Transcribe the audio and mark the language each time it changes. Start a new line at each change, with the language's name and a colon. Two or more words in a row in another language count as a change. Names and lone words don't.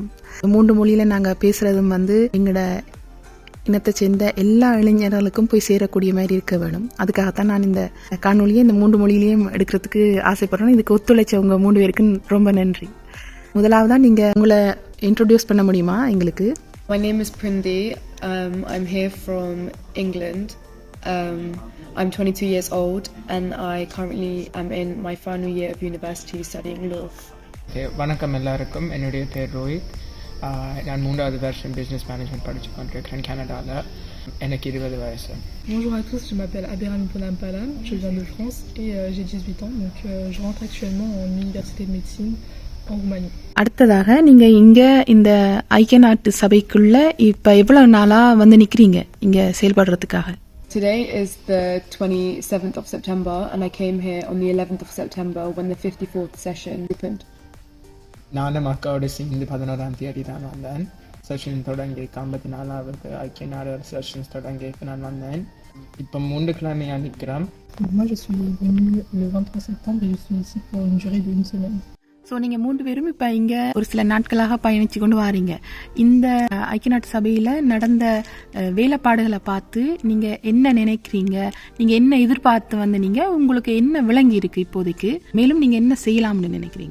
Tamil: 3 மொழியில நாங்க பேசுறதும் எங்களோட இனத்தை சேர்ந்த எல்லா இளைஞர்களுக்கும் போய் சேரக்கூடிய மாதிரி இருக்க வேணும். அதுக்காகத்தான் நான் இந்த காணொலியை இந்த 3 மொழியிலையும் எடுக்கிறதுக்கு ஆசைப்படுறேன். இதுக்கு ஒத்துழைச்சவங்க 3 பேருக்கும் ரொம்ப நன்றி. முதலாவதா நீங்க உங்களை இன்ட்ரோடியூஸ் பண்ண முடியுமா எங்களுக்கு?
English: My name is Prindi. I'm here from England. I'm 22 years old and I currently am in my final year of university studying law.
Tamil: வணக்கம் எல்லாருக்கும். என்னுடைய பேர் ரோஹித். நான் 3வது வருஷம்
English: business management
Tamil: படித்து கொண்டிருக்கிறேன் கனடாவில். எனக்கு 20 வயசு.
French: Bonjour à tous, je m'appelle Abirani Ponampalam, je viens de France et j'ai 18 ans, donc je rentre actuellement en université de médecine en Roumanie.
Tamil: அடுத்ததாக நீங்க இங்க இந்த ஐக்கிய நாட்டு சபைக்குள்ள இப்ப எவ்வளவு நாளா நிக்கிறீங்க இங்க செயல்படுறதுக்காக?
English: Today is the 27th of September and I came here on the 11th of September when the 54th session opened.
Tamil: நானும் அக்காவோட சேர்ந்து 11ஆம் தேதி தான் வந்தேன். செஷன் தொடங்கி 54வது ஐக்கிய நாடு செஷன்ஸ் தொடங்கி நான் வந்தேன். இப்போ 3 கிழமையாக நிற்கிறேன்.
French: Moi je suis venue le 23 septembre et je suis ici pour une durée de 1 semaine.
Tamil: ஸோ நீங்கள் 3 பேரும் இப்போ இங்கே ஒரு சில நாட்களாக பயணித்து கொண்டு வாரீங்க. இந்த ஐக்கிய நாட்டு சபையில் நடந்த வேலைப்பாடுகளை பார்த்து நீங்கள் என்ன நினைக்கிறீங்க, நீங்கள் என்ன எதிர்பார்த்து நீங்கள் உங்களுக்கு என்ன விளங்கி இருக்கு இப்போதைக்கு, மேலும் நீங்கள் என்ன செய்யலாம்னு நினைக்கிறீங்க?